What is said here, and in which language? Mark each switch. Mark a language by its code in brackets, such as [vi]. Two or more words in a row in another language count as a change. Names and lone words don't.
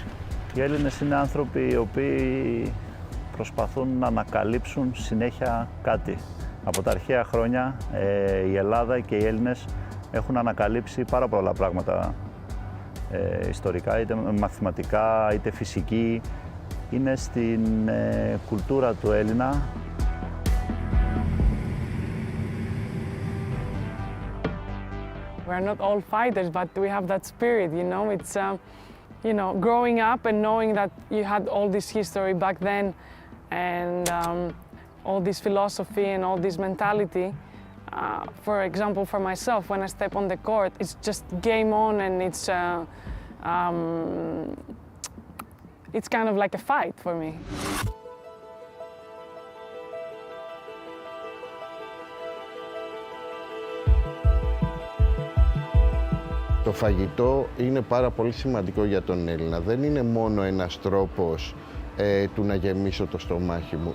[el] Οι Έλληνες είναι άνθρωποι οι οποίοι προσπαθούν να ανακαλύψουν συνέχεια κάτι. Από τα αρχαία χρόνια η Ελλάδα και οι Έλληνες έχουν ανακαλύψει πάρα πολλά πράγματα ιστορικά, είτε μαθηματικά, είτε φυσική. Είναι στην κουλτούρα του Έλληνα. [en] We're not all fighters, but we have that spirit, you know. It's, you know, growing up and knowing that you had all this history back then and all this philosophy and all this mentality. For example, for myself, when I step on the court, it's just game on and it's kind of like a fight for me. [el] Το φαγητό είναι πάρα πολύ σημαντικό για τον Έλληνα. Δεν είναι μόνο ένας τρόπος του να γεμίσω το στομάχι μου.